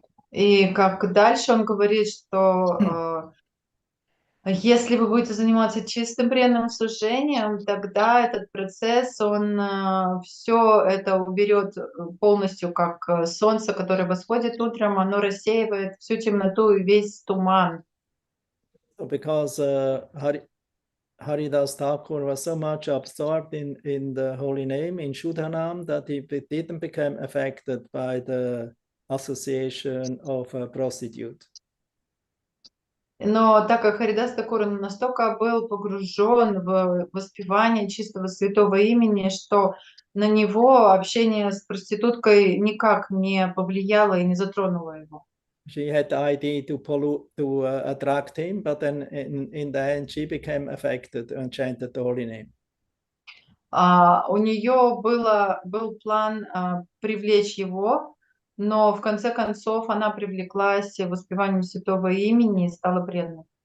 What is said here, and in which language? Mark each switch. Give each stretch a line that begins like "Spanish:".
Russian: И как дальше он говорит, что если вы будете заниматься чистым преданным служением, тогда этот процесс, он все это уберет полностью, как солнце, которое восходит утром, оно рассеивает всю темноту и весь туман.
English: So because Haridas Thakur was so much absorbed in the holy name, in Shuddhanam, that he didn't become affected by the association of a prostitute.
Russian: Но так как Харидас Такур настолько был погружен в воспевание чистого святого имени, что на него общение с проституткой никак не повлияло и не затронуло его.
English: She had the idea to attract him, but then in the end she became affected and chanted the holy name.
Russian: У нее был план привлечь его, но в конце концов она привлеклась воспеванием святого имени и стала преданной.